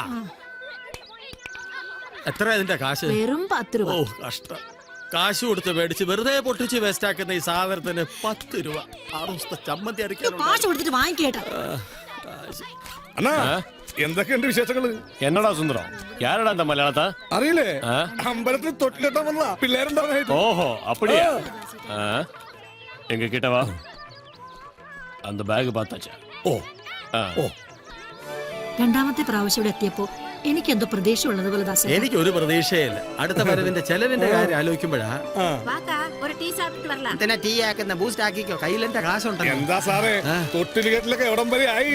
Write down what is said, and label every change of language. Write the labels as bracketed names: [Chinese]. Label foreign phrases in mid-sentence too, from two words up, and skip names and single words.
[Malayalam] എത്ര ഇതിന്റെ കാശ്? വെറും 10 രൂപ. ഓ കഷ്ടം. കാശ് കൊടുത്ത് മേടിച്ച് വെറുതെ പൊട്ടിച്ച് വേസ്റ്റ് ആക്കുന്ന ഈ സാധനത്തിന് 10 രൂപ. 6 ദിവസത്തെ ചമ്മന്തി അരയ്ക്കാനുണ്ട്. കാശ് കൊടുത്തിട്ട് വാങ്ങിക്കേട്ടാ. അണ്ണാ, എന്തൊക്കെയുണ്ട് വിശേഷങ്ങള്? [Tamil] என்னடா சுந்தரம், யாரடா அந்த மலையாளத்தா? [Malayalam] അറിയില്ലേ, അമ്പലത്തിൽ തൊട്ടിലെട്ടാൻ വന്നതാ പിള്ളേരുണ്ടാവാനായിട്ട്. [Tamil] ஓஹோ அப்படியா? எங்க கிட்ட வா. அந்த பேக் பார்த்தாச்சா? [Malayalam] ഓ ഓ, രണ്ടാമത്തെ പ്രാവശ്യം ഇവിടെ എത്തിയപ്പോ എനിക്കെന്തോ പ്രതീക്ഷ ഉള്ളതുപോലെ ദാസ. എനിക്കൊരു പ്രതീക്ഷയില്ല. അടുത്ത വരവിന്റെ ചെലവിന്റെ കാര്യം ആലോചിക്കുമ്പോഴാ. [Tamil] ஒரு டீ சாப்பிட்டு வரலாம். [Malayalam] എന്തിനാ ടീ ആക്കുന്ന? ബൂസ്റ്റ് ആക്കിക്കോ, കയ്യിലെന്റെ കാശുണ്ടല്ലോ. എന്താ സാറേ, തൊട്ടിലുകെട്ടിലൊക്കെ എവിടം വരെ ആയി?